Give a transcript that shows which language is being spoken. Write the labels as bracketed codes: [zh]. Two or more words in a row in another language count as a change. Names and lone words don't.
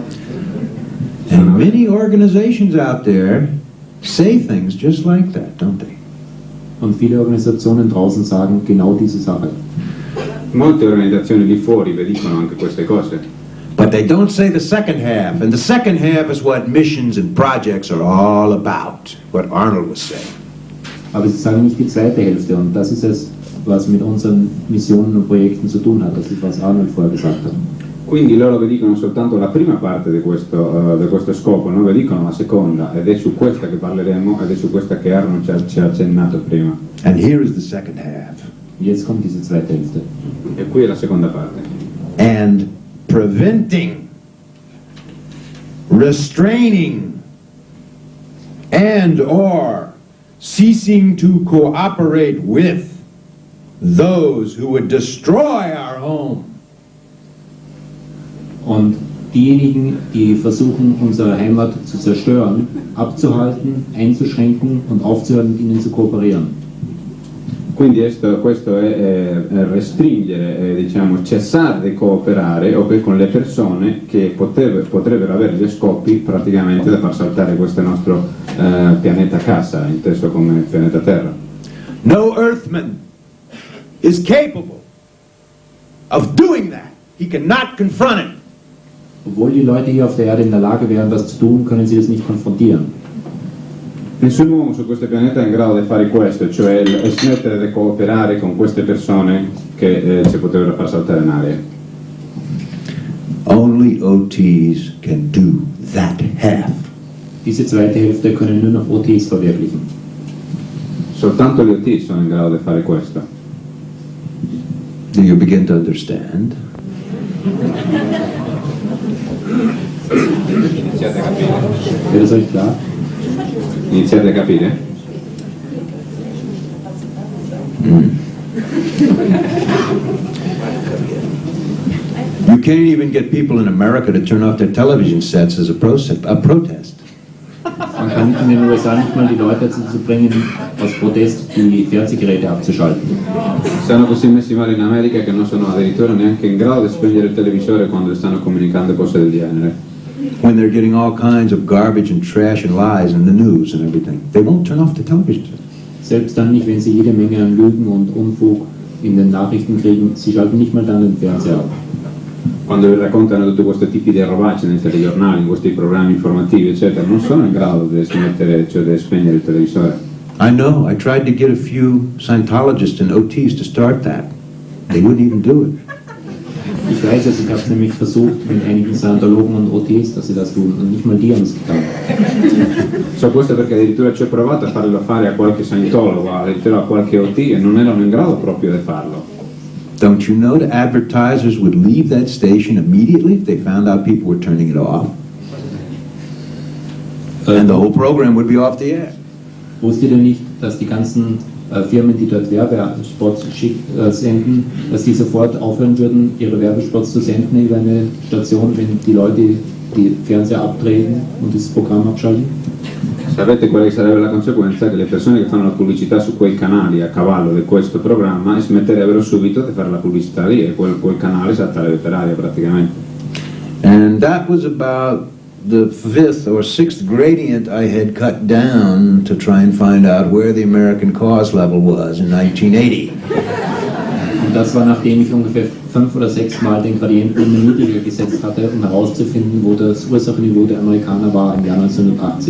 [en] And many organizations out there say things just like that, don't they? [de] Und viele Organisationen draußen sagen genau diese Sache. [it] Molte organizzazioni di fuori vi dicono anche queste cose, [en] But they don't say the second half, and the second half is what missions and projects are all about, what Arnold was saying. [de] Aber sie sagen nicht die zweite Hälfte und das ist es, was mit unseren Missionen und Projekten zu tun hat. Das ist, was Arnold vorher gesagt hat. [it] quindi loro vi dicono soltanto la prima parte di questo scopo, non vi dicono la seconda, ed è su questa che parleremo ed è su questa che Arnold ci ha accennato prima. [en] And here is the second half. [de] Jetzt kommt diese zweite Hälfte. [it] E qui è la seconda parte. [en] And preventing, restraining, and or ceasing to cooperate with those who would destroy our home. [de] Und diejenigen, die versuchen, unsere Heimat zu zerstören, abzuhalten, einzuschränken und aufzuhören, mit ihnen zu kooperieren. [it] Quindi questo è restringere, diciamo, cessare di cooperare con le persone che potrebbero avere gli scopi praticamente da far saltare questo nostro pianeta casa, inteso come pianeta Terra. [en] No earthman is capable of doing that. He cannot confront it. [de] Obwohl die Leute hier auf der Erde in der Lage wären, das zu tun, können sie das nicht konfrontieren. [it] Nessun uomo su questo pianeta è in grado di fare questo, cioè smettere di cooperare con queste persone che ci potrebbero far saltare in aria. [en] Only OTs can do that half. [de] Diese zweite Hälfte können nur noch OTs verwirklichen. [it] Soltanto gli OT sono in grado di fare questo. [en] Do you begin to understand? [it] Iniziate a capire? [de] Wäre das euch klar? [it] Iniziate a capire? [en] You can't even get people in America to turn off their television sets as a protest. [de] Man kann in den USA nicht mal die Leute dazu bringen, aus Protest die Fernsehgeräte abzuschalten. [it] Stanno così messi male in America che non sono addirittura neanche in grado di spegnere il televisore quando stanno comunicando cose del genere. [en] When they're getting all kinds of garbage and trash and lies in the news and everything, they won't turn off the television set. [de] Selbst dann nicht, wenn sie jede Menge an Lügen und Unfug in den Nachrichten kriegen, sie schalten nicht mal dann den Fernseher ab. [it] Quando vi raccontano tutti questi tipi di robacce nei telegiornali, in questi programmi informativi, eccetera, non sono in grado di smettere, cioè di spegnere il televisore. [en] I know, I tried to get a few Scientologists and OTs to start that. They wouldn't even do it. [de] Ich weiß es, ich habe es nämlich versucht mit einigen Scientologen und OTs, dass sie das tun, und nicht mal die haben es getan. [it] So questo perché addirittura ci ho provato a farlo fare a qualche Scientologo, addirittura a qualche OT e non erano in grado proprio di farlo. [en] Don't you know the advertisers would leave that station immediately if they found out people were turning it off? And the whole program would be off the air. [de] Wusstet ihr nicht, dass die ganzen Firmen, die dort Werbespots senden, dass die sofort aufhören würden, ihre Werbespots zu senden über eine Station, wenn die Leute die Fernseher abdrehen und das Programm abschalten? [it] Sapete quale sarebbe la conseguenza? Che le persone che fanno la pubblicità su quei canali a cavallo di questo programma smetterebbero subito di fare la pubblicità lì e quel canale salterebbe per aria praticamente. [en] And that was about the 5th or 6th gradient I had cut down to try and find out where the American cause level was in 1980. [de] Und das war, nachdem ich ungefähr 5 oder 6 Mal den Gradienten immer niedriger gesetzt hatte, um herauszufinden, wo das Ursachenniveau der Amerikaner war im Jahr 1980.